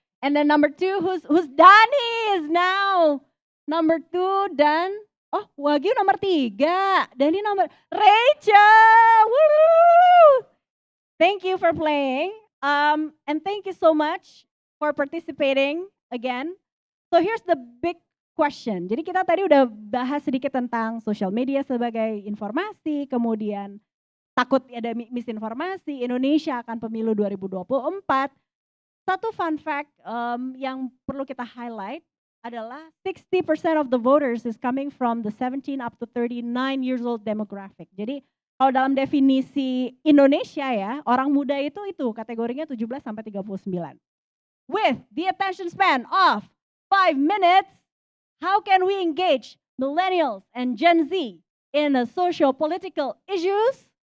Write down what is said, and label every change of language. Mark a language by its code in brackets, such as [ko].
[en] And then number 2, who's Dani is now number 2 [id] dan Wagyu nomor 3. Dani nomor Rachel. Woo! [en] Thank you for playing. And thank you so much for participating again. So here's the big question. [id] Jadi kita tadi udah bahas sedikit tentang social media sebagai informasi, kemudian takut ada misinformasi, Indonesia akan pemilu 2024. Satu [en] fun fact [id] yang perlu kita [en] highlight [id] adalah [en] 60% of the voters is coming from the 17 up to 39 years old demographic. [id] Jadi kalau dalam definisi Indonesia ya, orang muda itu kategorinya 17 sampai 39. [en] With the attention span of 5 minutes, how can we engage millennials and Gen Z in a socio-political issues?